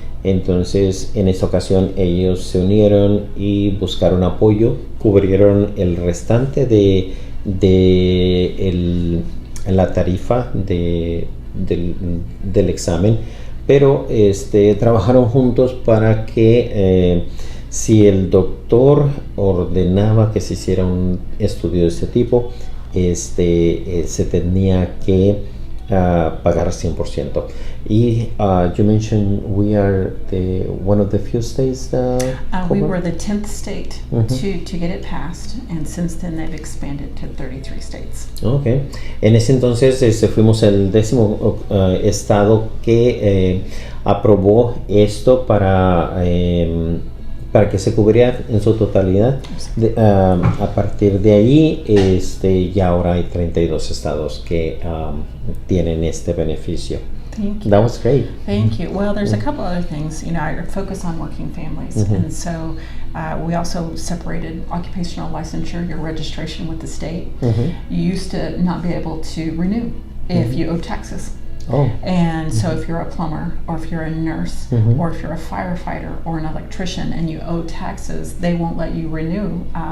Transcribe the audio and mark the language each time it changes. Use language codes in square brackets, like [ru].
[es] Entonces, en esta ocasión ellos se unieron y buscaron apoyo, cubrieron el restante de la tarifa del examen, pero trabajaron juntos para que si el doctor ordenaba que se hiciera un estudio de este tipo, se tenía que pagar 100%. [en] Y you mentioned we are one of the few states we were the 10th state to get it passed, and since then they've expanded to 33 states. Okay. [es] En ese entonces fuimos el 10º estado que aprobó esto para que se cubriera en su totalidad. A partir de ahí, ya ahora hay 32 estados que tienen este beneficio. [en] Thank you. That was great. Thank you. Well, there's a couple other things. I focus on working families, and so we also separated occupational licensure, your registration with the state. You used to not be able to renew if you owe taxes. Oh. And so if you're a plumber, or if you're a nurse, or if you're a firefighter or an electrician and you owe taxes, they won't let you renew.